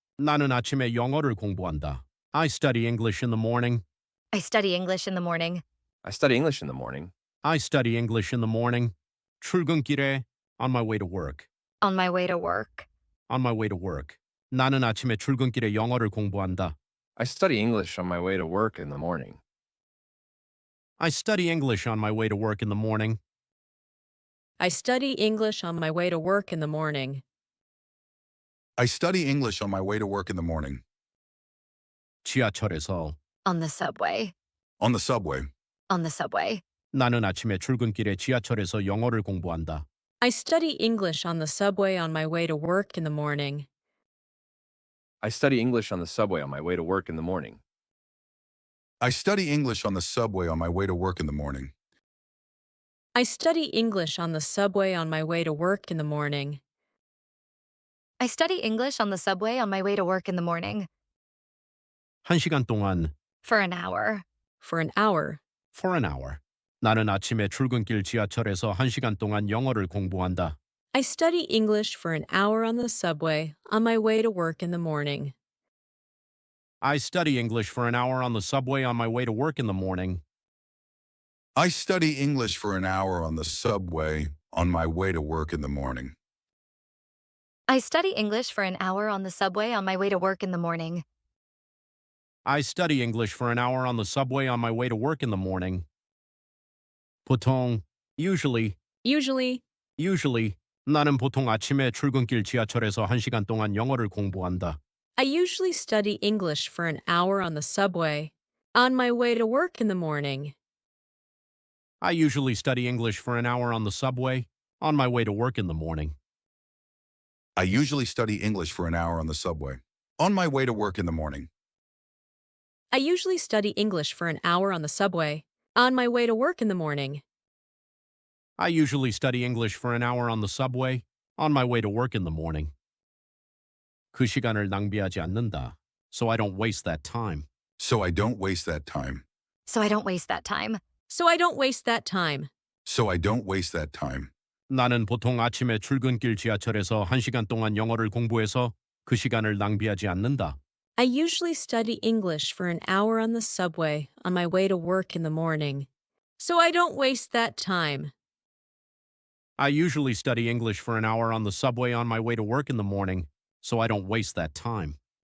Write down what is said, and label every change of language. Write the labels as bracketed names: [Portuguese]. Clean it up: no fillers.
[Korean] 나는 아침에 영어를 공부한다. [English] I study English in the morning. I study English in the morning. I study English in the morning. I study English in the morning. [Korean] 출근길에 [English] on my way to work. On my way to work. On my way to work. [Korean] 나는 아침에 출근길에 영어를 공부한다. [English] I study English on my way to work in the morning. I study English on my way to work in the morning. I study English on my way to work in the morning. I study English on my way to work in the morning. [Korean] 지하철에서 [English] On the subway. On the subway. On the subway. [Korean] 나는 아침에 출근길에 지하철에서 영어를 공부한다. [English] I study English on the subway on my way to work in the morning. I study English on the subway on my way to work in the morning. I study English on the subway on my way to work in the morning. I study English on the subway on my way to work in the morning. I study English on the subway on my way to work in the morning. [Korean] 1시간 동안 [English] For an hour. For an hour. for an hour. [Korean] 나는 아침에 출근길 지하철에서 1시간 동안 영어를 공부한다. [English] I study English for an hour on the subway on my way to work in the morning. I study English for an hour on the subway on my way to work in the morning. I study English for an hour on the subway on my way to work in the morning. I study English for an hour on the subway on my way to work in the morning. I study English for an hour on the subway on my way to work in the morning. [Korean] 보통, [English] usually, Usually, [Korean] 나는 보통 아침에 출근길 지하철에서 1시간 동안 영어를 공부한다. [English] I usually study English for an hour on the subway on my way to work in the morning. I usually study English for an hour on the subway on my way to work in the morning. I usually study English for an hour on the subway on my way to work in the morning. I usually study English for an hour on the subway on my way to work in the morning. I usually study English for an hour on the subway on my way to work in the morning. [Korean] 그 시간을 낭비하지 않는다. [English] So I don't waste that time. So I don't waste that time. So I don't waste that time. So I don't waste that time. So I don't waste that time. [Korean] 나는 보통 아침에 출근길 지하철에서 1시간 동안 영어를 공부해서 그 시간을 낭비하지 않는다. [English] I usually study English for an hour on the subway on my way to work in the morning. So I don't waste that time. I usually study English for an hour on the subway on my way to work in the morning, so I don't waste that time.